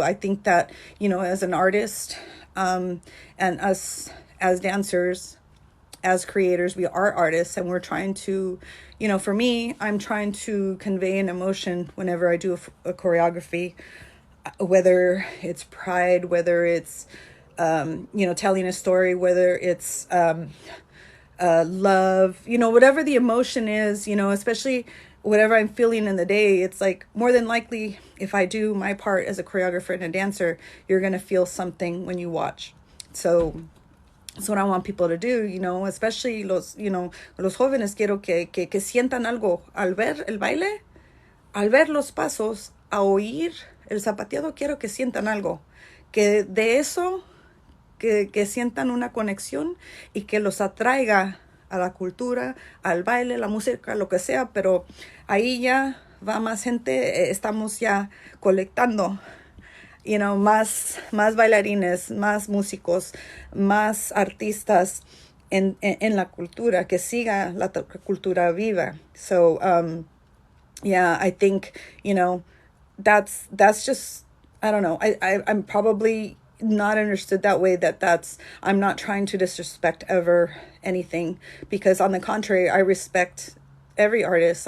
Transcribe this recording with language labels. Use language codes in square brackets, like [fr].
[en] I think that, you know, as an artist, and us as dancers, as creators, we are artists, and we're trying to, you know, for me, I'm trying to convey an emotion whenever I do a choreography, whether it's pride, whether it's, you know, telling a story, whether it's love, you know, whatever the emotion is, you know, especially whatever I'm feeling in the day. It's like more than likely, if I do my part as a choreographer and a dancer, you're going to feel something when you watch. So that's what I want people to do, you know, especially [es] los jóvenes. Quiero que sientan algo al ver el baile, al ver los pasos, a oír el zapateado. Quiero que sientan algo, que de eso, que sientan una conexión y que los atraiga a la cultura, al baile, la música, lo que sea. Pero ahí ya va más gente, estamos ya colectando, you know, más bailarines, más músicos, más artistas en la cultura, que siga la cultura viva. [en] So, yeah, I think, you know, that's just, I don't know, I'm probably not understood that way, I'm not trying to disrespect ever anything, because on the contrary, I respect every artist.